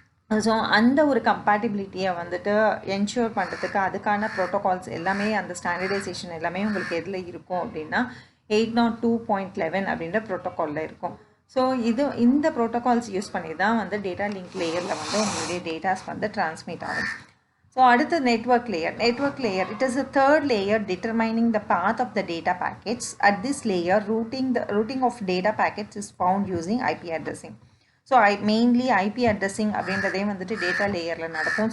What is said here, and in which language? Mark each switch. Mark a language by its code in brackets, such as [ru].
[ta] So அந்த ஒரு கம்பேட்டிபிலிட்டியை வந்துட்டு என்ஷூர் பண்ணுறதுக்கு அதுக்கான ப்ரோட்டோகால்ஸ் எல்லாமே அந்த ஸ்டாண்டர்டைசேஷன் எல்லாமே உங்களுக்கு எதில் இருக்கும் அப்படின்னா 802.11 அப்படின்ற ப்ரோட்டோகாலில் இருக்கும். ஸோ இந்த ப்ரோட்டோகால்ஸ் யூஸ் பண்ணி தான் வந்து டேட்டா லிங்க் லேயரில் வந்து உங்களுடைய டேட்டாஸ் வந்து டிரான்ஸ்மிட் ஆகும். [en] So அடுத்து network layer it is a third layer determining the path of the data packets. At this layer routing of data packets is found using IP addressing. [ta] So mainly IP addressing அப்படின்றதே வந்துட்டு data லேயரில் நடக்கும்.